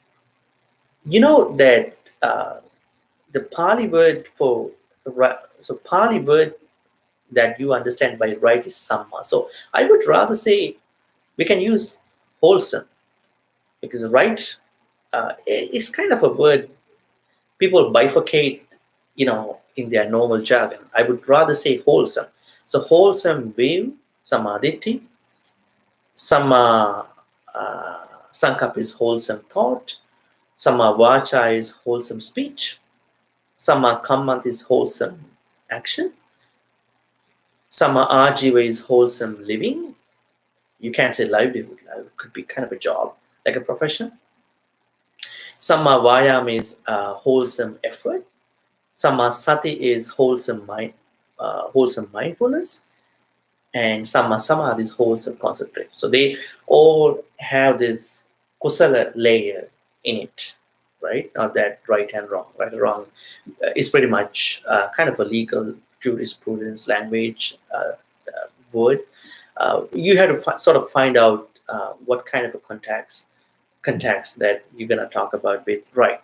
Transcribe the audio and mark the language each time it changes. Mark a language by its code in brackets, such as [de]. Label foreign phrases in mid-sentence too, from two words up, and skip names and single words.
[en] You know that the Pali word for so Pali word that you understand by right is samma. So I would rather say we can use wholesome, because right is kind of a word people bifurcate, in their normal jargon. I would rather say wholesome. So wholesome view, [pi] samadhi, sama sankap [en] is wholesome thought, [pi] sama vacha [en] is wholesome speech, [pi] sama kammat [en] is wholesome action, [pi] sama ajiva [en] is wholesome living. You can't say livelihood. It could be kind of a job, like a profession. [pi] Sama vayam [en] is wholesome effort. [pi] Sama sati [en] is wholesome mindfulness, and [pi] sama samadhi [en] is wholesome concentration. So they all have this kusala layer in it, right? Not that right and wrong. Right and wrong is pretty much kind of a legal jurisprudence language word. You have to sort of find out what kind of a context that you're going to talk about with right.